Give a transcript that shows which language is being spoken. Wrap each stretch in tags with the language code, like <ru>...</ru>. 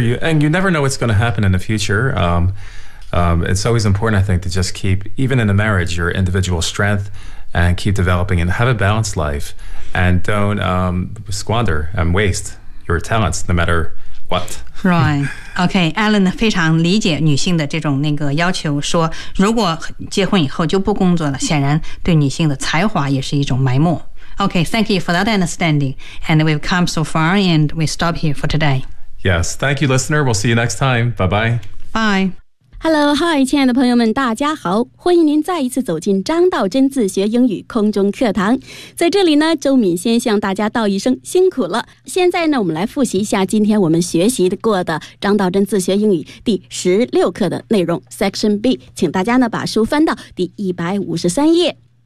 <en>You never know what's going to happen in the future. It's always important, I think, to just keep, even in a marriage, your individual strength and keep developing and have a balanced life and don't squander and waste your talents no matter what. Right.</en> <zh>Okay, Alan 非常理解女性的这种那个要求，说如果结婚以后就不工作了，显然对女性的才华也是一种埋没。</zh> <en>Okay, thank you for that understanding. And we've come so far and we stop here for today. Yes, thank you, listener. We'll see you next time. Bye-bye. Bye. Hello, hi,</en> <zh>亲爱的朋友们，大家好，欢迎您再一次走进张道真自学英语空中课堂。在这里呢，周敏先向大家道一声辛苦了。现在呢，我们来复习一下今天我们学习过的张道真自学英语第16课的内容 ,Section B, 请大家呢把书翻到第153页。</zh>